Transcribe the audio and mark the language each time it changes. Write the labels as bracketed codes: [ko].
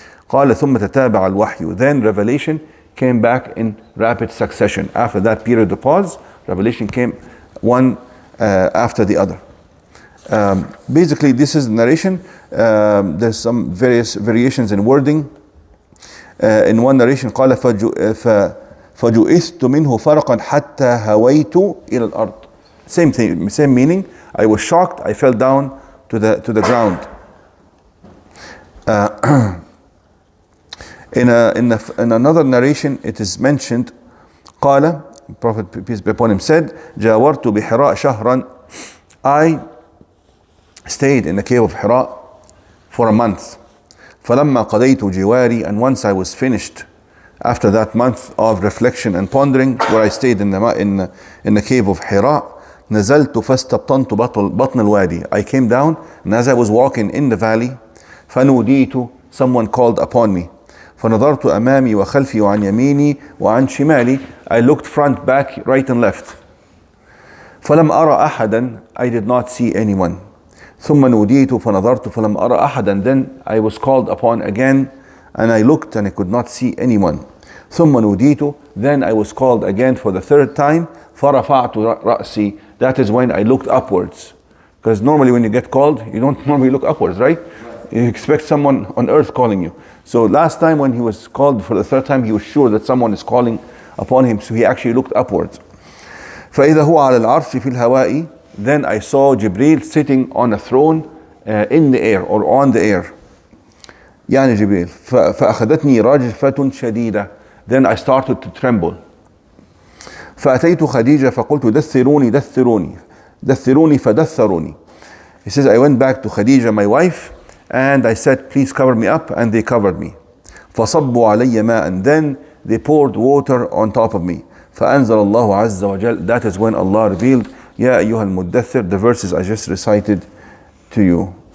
[ar] قال ثم تتابع الوحي. [en] Then revelation came back in rapid succession. After that period of pause, revelation came one after the other. Basically, this is the narration. There's some various variations in wording. In one narration, [ar] قال فجُئِثْتُ مِنْهُ فَرَقًا حَتَّى هَوَيْتُ إِلَى الْأَرْضِ. [en] Same thing, same meaning. I was shocked. I fell down to the ground. In another narration, it is mentioned, قال, Prophet, peace be upon him, said, [ar] جَاوَرْتُ بِحِرَاء شَهْرًا. [en] I stayed in the cave of Hira for a month. [ar] فَلَمَّا قَضَيْتُ جِوَارِي, [en] and once I was finished After that month of reflection and pondering, where I stayed in the cave of Hira, [ar] نزلت فاستبطنت بطن الوادي. [en] I came down, and as I was walking in the valley, [ar] فنوديت, [en] someone called upon me. [ar] فنظرت أمامي وخلفي وعن يميني وعن شمالي. [en] I looked front, back, right and left. [ar] فلم أرى أحدا, [en] I did not see anyone. [ar] ثم نوديت فنظرت فلم أرى أحدا. [en] Then I was called upon again, and I looked and I could not see anyone. [ar] ثم نوديت, [en] then I was called again for the third time. [ar] فرفعت رأسي, [en] that is when I looked upwards. Because normally when you get called, you don't normally look upwards, right? You expect someone on earth calling you. So last time when he was called for the third time, he was sure that someone is calling upon him, so he actually looked upwards. [ar] فإذا هو على العرش في الهواء. [en] Then I saw Jibreel sitting on a throne in the air or on the air. [ar] يعني جبريل. فأخذتني رجفة شديدة. [en] Then I started to tremble. [ar] فأتيت خديجة فقلت دثروني دثروني دثروني فدثروني. [en] He says, I went back to Khadija, my wife, and I said, please cover me up, and they covered me. [ar] فصبوا علي ماء. [en] Then they poured water on top of me. [ar] فأنزل الله عز وجل. [en] That is when Allah revealed, [ar] يا أيها المدثر, [en] the verses I just recited to you.